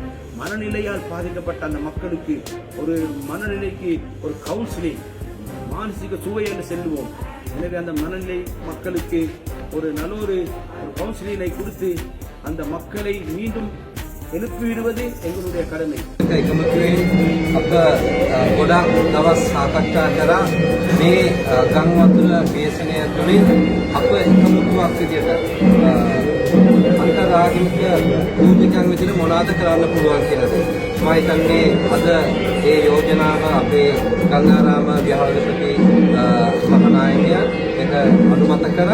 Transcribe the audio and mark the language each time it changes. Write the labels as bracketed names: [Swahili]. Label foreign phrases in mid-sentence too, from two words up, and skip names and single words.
[Tamil] மனநிலையால் பாதிக்கப்பட்ட அந்த மக்களுக்கு ஒரு மனநிலைக்கு ஒரு கவுன்சிலிங், மானசீக சுவை என்று செல்லுவோம். எனவே அந்த மனநிலை மக்களுக்கு ஒரு நல்ல ஒரு கவுன்சிலிங்கை கொடுத்து அந்த மக்களை மீண்டும் எழுப்பிவிடுவது எங்களுடைய கடமை. [Sinhala] අප ගොඩක් දවස් සාකච්ඡා කරා මේ ගම් වතුර දේශනය තුළින් අප එකමුතුවක් විදිහට අන්තරාගමික පූජකයන් විදිහට මොනවද කරන්න පුළුවන් කියලාද. මම හිතන්නේ අද ඒ යෝජනාව අපේ ගංගාරාම විහාරාධිපති මහානායකයා ඒක අනුමත කරා.